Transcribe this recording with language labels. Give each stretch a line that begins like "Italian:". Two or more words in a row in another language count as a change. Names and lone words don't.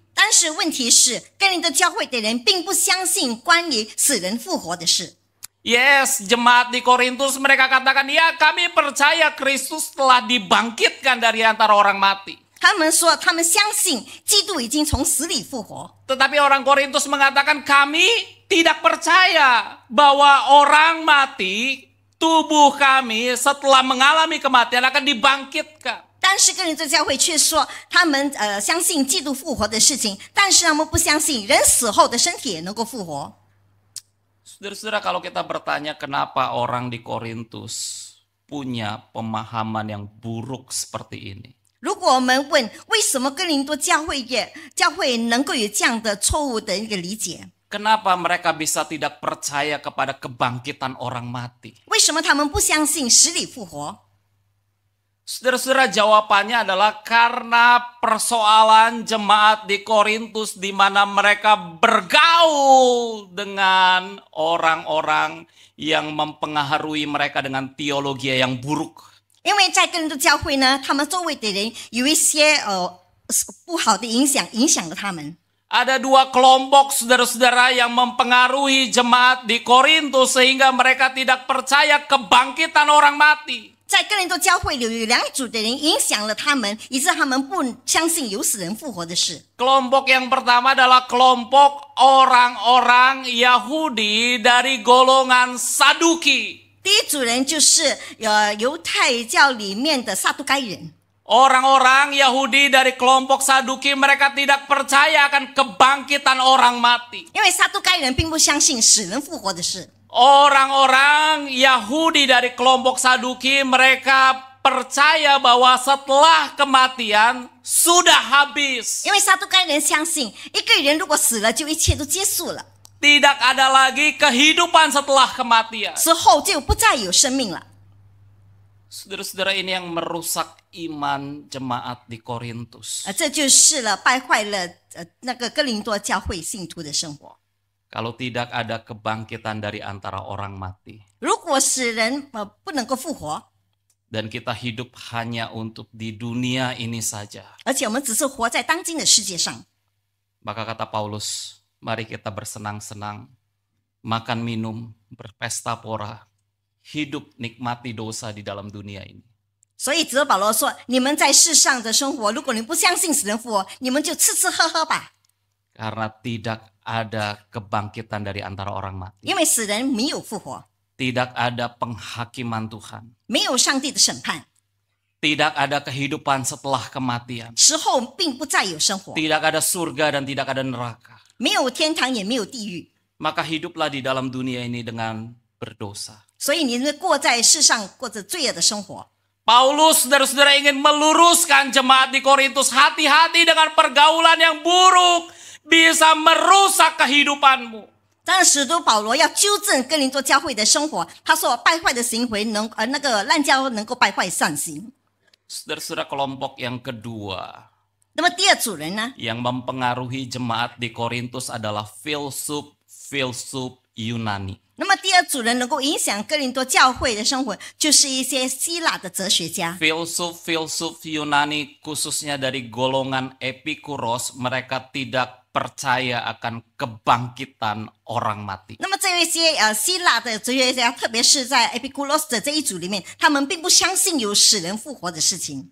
Chinese: 但是问题是，哥林多教会的人并不相信关于死人复活的事。
Indonesian: Yes, jemaat di Korintus mereka katakan, ya kami percaya Kristus telah dibangkitkan dari antara orang mati.
Chinese: 他们说他们相信基督已经从死里复活。
Indonesian: Tetapi orang Korintus mengatakan kami tidak percaya bahwa orang mati, tubuh kami setelah mengalami kematian akan dibangkitkan.
Chinese: 但是哥林多教会却说他们相信基督复活的事情，但是他们不相信人死后的身体也能够复活。
Indonesian: Saudara-saudara, kalau kita bertanya kenapa orang di Korintus punya pemahaman yang buruk seperti ini.
Chinese: 如果我们问为什么哥林多教会能够有这样的错误的一个理解，
Indonesian: Kenapa mereka bisa tidak percaya kepada kebangkitan orang mati?
Chinese: 为什么他们不相信死里复活？
Indonesian: Saudara-saudara, jawabannya adalah karena persoalan jemaat di Korintus di mana mereka bergaul dengan orang-orang yang mempengaruhi mereka dengan teologi yang buruk.
Chinese: 因为在哥林多教会呢，他们周围的人有一些不好的影响了他们。
Indonesian: Ada dua kelompok saudara-saudara yang mempengaruhi jemaat di Korintus sehingga mereka tidak percaya kebangkitan orang mati.
Chinese: 在哥林多教会里有两组的人影响了他们，以致他们不相信有死人复活的事。
Indonesian: Kelompok yang pertama adalah kelompok orang-orang Yahudi dari golongan Saduki.
Chinese: 第一组人就是犹太教里面的撒都该人。
Indonesian: Orang-orang Yahudi dari kelompok Saduki mereka tidak percaya akan kebangkitan orang mati.
Chinese: 因为撒都该人并不相信死人复活的事。
Indonesian: Orang-orang Yahudi dari kelompok Saduki mereka percaya bahwa setelah kematian sudah habis.
Chinese: 因为撒都该人相信，一个人如果死了，就一切都结束了，
Indonesian: Tidak ada lagi kehidupan setelah kematian.
Chinese: 死后就不再有生命了。
Indonesian: Saudara-saudara, ini yang merusak iman jemaat di Korintus.
Chinese: 这就是败坏了那个哥林多教会信徒的生活。
Indonesian: Kalau tidak ada kebangkitan dari antara orang mati.
Chinese: 如果死人不能够复活，
Indonesian: Dan kita hidup hanya untuk di dunia ini saja.
Chinese: 而且我们只是活在当今的世界上，
Indonesian: Maka kata Paulus, mari kita bersenang-senang, makan minum, berpesta pora, hidup nikmati dosa di dalam dunia ini.
Chinese: 所以使徒保罗说：“你们在世上的生活，如果你不相信死人复活，你们就吃吃喝喝吧，
Indonesian: Karena tidak ada kebangkitan dari antara orang mati.
Chinese: 因为死人没有复活，
Indonesian: Tidak ada penghakiman Tuhan.
Chinese: 没有上帝的审判，
Indonesian: Tidak ada kehidupan setelah kematian.
Chinese: 死后并不再有生活，
Indonesian: Tidak ada surga dan tidak ada neraka.
Chinese: 没有天堂也没有地狱。
Indonesian: Maka hiduplah di dalam dunia ini dengan berdosa.
Chinese: 所以你过在世上过着罪恶的生活。”
Indonesian: Paulus, saudara-saudara, ingin meluruskan jemaat di Korintus. Hati-hati dengan pergaulan yang buruk. Bisa merusak kehidupanmu.
Chinese: 当然，使徒保罗要纠正哥林多教会的生活。他说，败坏的行为那个滥交能够败坏善行。
Indonesian: Saudara-saudara, kelompok yang kedua
Chinese: 那么第二组人呢？
Indonesian: yang mempengaruhi jemaat di Korintus adalah filsuf Yunani.
Chinese: 那么第二组人能够影响哥林多教会的生活，就是一些希腊的哲学家。
Indonesian: Filsuf Yunani khususnya dari golongan Epikuros, mereka tidak percaya akan kebangkitan orang mati.
Chinese: 那么这一些希腊的哲学家，特别是在 Epikuros 的这一组里面，他们并不相信有死人复活的事情。